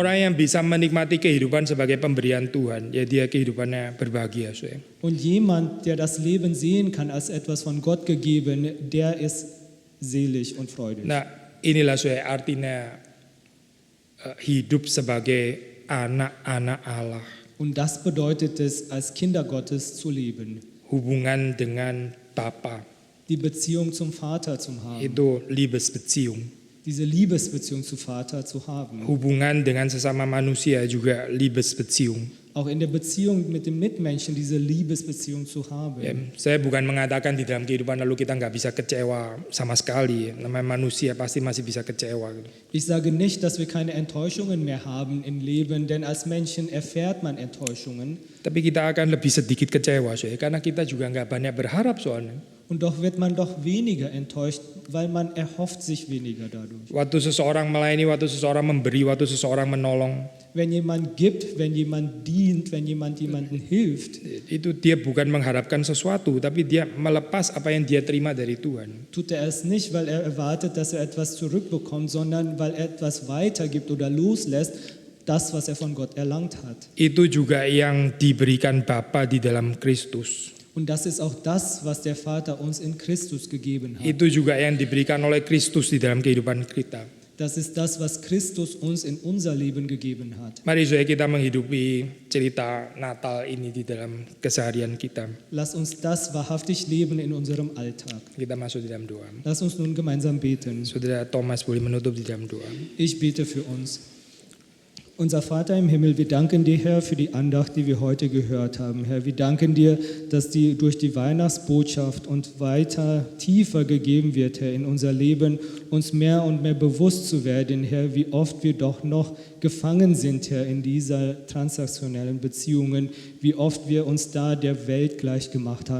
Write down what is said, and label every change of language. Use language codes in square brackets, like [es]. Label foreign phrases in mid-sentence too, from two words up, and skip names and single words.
[id] Orang yang bisa menikmati kehidupan sebagai pemberian Tuhan, ya dia kehidupannya berbahagia. [de] Und jemand, der das Leben sehen kann als etwas von Gott gegeben, der ist selig und freudig. [id] Nah inilah artinya hidup sebagai anak-anak Allah. [de] Und das bedeutet es, als Kinder Gottes zu leben. [id] Hubungan dengan Bapa. [de] Die Beziehung zum Vater zu haben. [id] Itu Liebesbeziehung. [de] Diese Liebesbeziehung zu Vater zu haben. [id] Hubungan dengan sesama manusia juga Liebesbeziehung. [de] Auch in der Beziehung mit dem Mitmenschen diese Liebesbeziehung zu haben. [id] Ya, saya bukan mengatakan di dalam kehidupan lalu kita nggak bisa kecewa sama sekali. Namanya manusia pasti masih bisa kecewa. [de] Ich sage nicht, dass wir keine Enttäuschungen mehr haben im Leben, denn als Menschen erfährt man Enttäuschungen. [id] Tapi kita akan lebih sedikit kecewa, karena kita juga nggak banyak berharap soalnya. [de] Und doch wird man doch weniger enttäuscht, weil man erhofft sich weniger dadurch. [id] Waktu seseorang melayani, waktu seseorang memberi, waktu seseorang menolong. [de] Wenn jemand gibt, wenn jemand dient, wenn jemand jemanden hilft, [id] itu dia bukan mengharapkan sesuatu, tapi dia melepas apa yang dia terima dari Tuhan. [de] Tut er es nicht, weil er erwartet, dass er etwas zurückbekommt, sondern weil er etwas weitergibt oder loslässt, das, was er von Gott erlangt hat. [id] Itu juga yang diberikan Bapa di dalam Kristus. [de] Und das ist auch das, was der Vater uns in Christus gegeben hat. [id] Itu juga yang diberikan oleh Kristus di dalam kehidupan kita. [de] Das ist das, was Christus uns in unser Leben gegeben hat. [id] Mari kita menghidupi cerita Natal ini di dalam keseharian kita. [de] Lass uns das wahrhaftig leben in unserem Alltag. [id] Kita masuk di dalam doa. [de] Lass uns nun gemeinsam beten. [id] Saudara Thomas boleh menutup di dalam doa. [de] Ich bete für uns. Unser Vater im Himmel, wir danken dir, Herr, für die Andacht, die wir heute gehört haben. Herr, wir danken dir, dass die durch die Weihnachtsbotschaft und weiter tiefer gegeben wird, Herr, in unser Leben, uns mehr und mehr bewusst zu werden, Herr, wie oft wir doch noch gefangen sind, Herr, in dieser transaktionellen Beziehungen, wie oft wir uns da der Welt gleich gemacht haben.